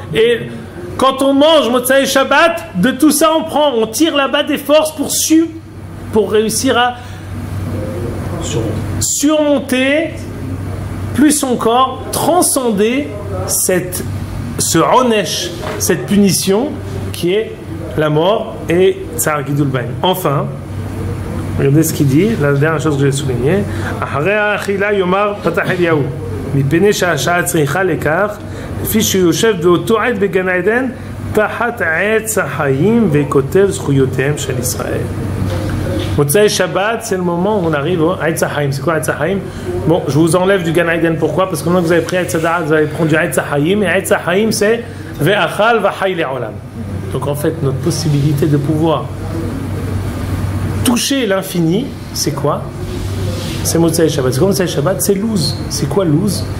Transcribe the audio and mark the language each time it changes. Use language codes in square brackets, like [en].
[fr] Et quand on mange Motzei Shabbat, de tout ça on tire là-bas des forces pour réussir à surmonter, plus encore transcender ce onesh, cette punition qui est la mort et Tsar Gidul Baim. Enfin, regardez ce qu'il dit, la dernière chose que j'ai soulignée. [he] Après achila yomar patach Eliyahu mipnei sha'asha'a tzricha lekach לפי שהוא יושב באותו עת בגן עדן תחת עץ החיים וכותב זכויותיהם של ישראל. [fr] Motsai Shabbat, c'est le moment où on arrive au Eitz HaChaim. C'est quoi Eitz HaChaim? Bon, je vous enlève du Gan Eden. Pourquoi? Parce que maintenant que vous avez pris Eitz HaDa'at, vous allez prendre du Eitz HaChaim. Et Eitz HaChaim, c'est [he] Ve'achal v'chai le'olam. [fr] Donc en fait, notre possibilité de pouvoir toucher l'infini, c'est quoi? C'est Motsai Shabbat. C'est quoi Motsai Shabbat? C'est Luz. C'est quoi Luz?